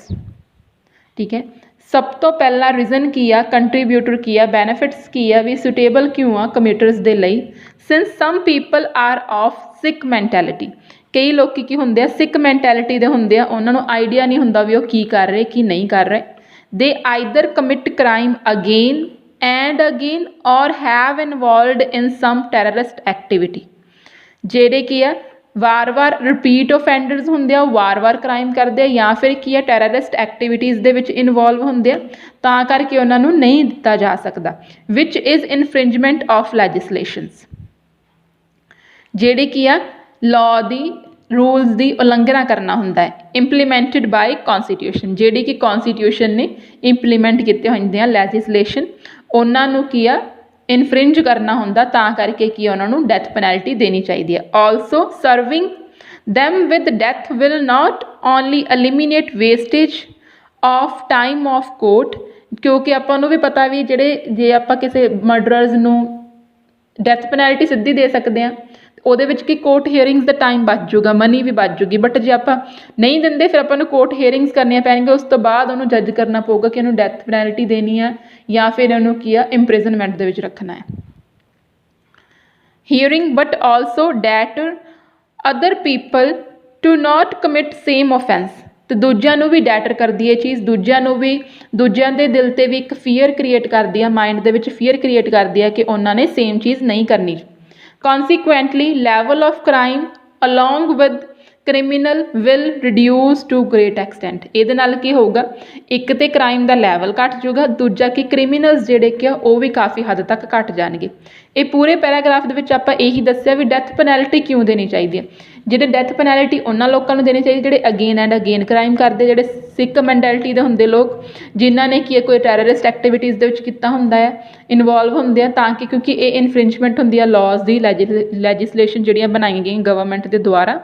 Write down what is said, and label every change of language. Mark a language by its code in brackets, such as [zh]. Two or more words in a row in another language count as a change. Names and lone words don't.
[pa] ਠੀਕ ਹੈ, ਸਭ ਤੋਂ ਪਹਿਲਾ ਰੀਜ਼ਨ ਕੀ ਆ, ਕੰਟਰੀਬਿਊਟਰ ਕੀ ਆ, ਬੈਨੀਫਿਟਸ ਕੀ ਆ ਵੀ ਸੁਟੇਬਲ ਕਿਉਂ ਆ ਕਮਿਟਰਸ ਦੇ ਲਈ। [en] since some people are of sick mentality, [pa] ਕਈ ਲੋਕੀ ਕੀ ਹੁੰਦੇ ਆ [en] sick mentality [pa] ਦੇ ਹੁੰਦੇ ਆ, ਉਹਨਾਂ ਨੂੰ ਆਈਡੀਆ ਨਹੀਂ ਹੁੰਦਾ ਵੀ ਉਹ ਕੀ ਕਰ ਰਹੇ ਕੀ ਨਹੀਂ ਕਰ ਰਹੇ। [en] they either commit crime again and again or have involved in some terrorist activity। [pa] ਜਿਹੜੇ ਕੀ ਆ ਵਾਰ-ਵਾਰ [en] repeat offenders [pa] ਹੁੰਦੇ ਆ, ਉਹ ਵਾਰ-ਵਾਰ ਕ੍ਰਾਈਮ ਕਰਦੇ ਆ ਜਾਂ ਫਿਰ ਕੀ ਆ [en] terrorist activities [pa] ਦੇ ਵਿੱਚ ਇਨਵੋਲਵ ਹੁੰਦੇ ਆ, ਤਾਂ ਕਰਕੇ ਉਹਨਾਂ ਨੂੰ ਨਹੀਂ ਦਿੱਤਾ ਜਾ ਸਕਦਾ। [en] which is infringement of legislations, [pa] ਜਿਹੜੇ ਕੀ ਆ ਲਾਅ ਦੀ ਰੂਲਸ ਦੀ ਉਲੰਘਣਾ ਕਰਨਾ ਹੁੰਦਾ ਹੈ। [en] implemented by constitution, [pa] ਜਿਹੜੀ ਕਿ ਕੌਨਸਟੀਟਿਊਸ਼ਨ ਨੇ ਇੰਪਲੀਮੈਂਟ ਕੀਤੇ ਹੁੰਦੇ ਆ ਲੈਜਿਸਲੇਸ਼ਨ, ਉਹਨਾਂ ਨੂੰ ਕੀ ਆ ਇਨਫ੍ਰਿੰਜ ਕਰਨਾ ਹੁੰਦਾ, ਤਾਂ ਕਰਕੇ ਕੀ ਉਹਨਾਂ ਨੂੰ [en] death penalty [pa] ਦੇਣੀ ਚਾਹੀਦੀ ਹੈ। [en] also serving them with death will not only eliminate wastage of time of court, [pa] ਕਿਉਂਕਿ ਆਪਾਂ ਨੂੰ ਵੀ ਪਤਾ ਵੀ ਜਿਹੜੇ ਜੇ ਆਪਾਂ ਕਿਸੇ ਮਰਡਰਰਸ ਨੂੰ [en] death penalty [pa] ਸਿੱਧੀ ਦੇ ਸਕਦੇ ਹਾਂ ਉਹਦੇ ਵਿੱਚ ਕੀ [en] court hearings [pa] ਦਾ ਟਾਈਮ ਬਚ ਜੂਗਾ, ਮਨੀ ਵੀ ਬਚ ਜੂਗੀ। ਬਟ ਜੇ ਆਪਾਂ ਨਹੀਂ ਦਿੰਦੇ ਫਿਰ ਆਪਾਂ ਨੂੰ [en] court hearings [pa] ਕਰਨੀਆਂ ਪੈਣਗੀਆਂ, ਉਸ ਤੋਂ ਬਾਅਦ ਉਹਨੂੰ ਜੱਜ ਕਰਨਾ ਪਊਗਾ ਕਿ ਇਹਨੂੰ [en] death penalty [pa] ਦੇਣੀ ਆ ਜਾਂ ਫਿਰ ਇਹਨੂੰ ਕੀ ਆ ਇੰਪ੍ਰਿਜ਼ਨਮੈਂਟ ਦੇ ਵਿੱਚ ਰੱਖਣਾ ਹੈ। [en] hearing but also deter other people to not commit same offense, [pa] ਤੇ ਦੂਜਿਆਂ ਨੂੰ ਵੀ ਡੈਟਰ ਕਰਦੀ ਹੈ ਚੀਜ਼, ਦੂਜਿਆਂ ਨੂੰ ਵੀ ਦੂਜਿਆਂ ਦੇ ਦਿਲ 'ਤੇ ਵੀ ਇੱਕ [en] fear create [pa] ਕਰਦੀ ਆ, ਮਾਈਂਡ ਦੇ ਵਿੱਚ [en] fear create [pa] ਕਰਦੀ ਆ ਕਿ ਉਹਨਾਂ ਨੇ ਸੇਮ ਚੀਜ਼ ਨਹੀਂ ਕਰਨੀ। [en] Consequently, level of crime along with criminal will reduce to great extent। [pa] ਇਹਦੇ ਨਾਲ ਕੀ ਹੋਊਗਾ, ਇੱਕ ਤੇ ਕ੍ਰਾਈਮ ਦਾ ਲੈਵਲ ਘੱਟ ਜਾਊਗਾ, ਦੂਜਾ ਕਿ ਕ੍ਰਿਮੀਨਲਸ ਜਿਹੜੇ ਕਿ ਉਹ ਵੀ ਕਾਫੀ ਹੱਦ ਤੱਕ ਘੱਟ ਜਾਣਗੇ। ਇਹ ਪੂਰੇ ਪੈਰਾਗ੍ਰਾਫ ਦੇ ਵਿੱਚ ਆਪਾਂ ਇਹੀ ਦੱਸਿਆ ਵੀ [en] death penalty [pa] ਕਿਉਂ ਦੇਣੀ ਚਾਹੀਦੀ ਹੈ। ਜਿਹੜੇ [en] death penalty [pa] ਉਹਨਾਂ ਲੋਕਾਂ ਨੂੰ ਦੇਣੀ ਚਾਹੀਦੀ ਜਿਹੜੇ [en] again and again crime [pa] ਕਰਦੇ, ਜਿਹੜੇ [en] sick mentality [pa] ਦੇ ਹੁੰਦੇ ਲੋਕ ਜਿਨ੍ਹਾਂ ਨੇ ਕੀ ਕੋਈ [en] terrorist activities [pa] ਦੇ ਵਿੱਚ ਕੀਤਾ ਹੁੰਦਾ ਹੈ, ਇਨਵੋਲਵ ਹੁੰਦੇ ਆ, ਤਾਂ ਕਿ ਕਿਉਂਕਿ ਇਹ ਇਨਫ੍ਰਿੰਜਮੈਂਟ ਹੁੰਦੀ ਆ ਲਾਜ਼ ਦੀ, ਲੈਜਿਸਲੇਸ਼ਨ ਜਿਹੜੀਆਂ ਬਣਾਈਆਂ ਗਈਆਂ ਗਵਰਨਮੈਂਟ ਦੇ ਦੁਆਰਾ।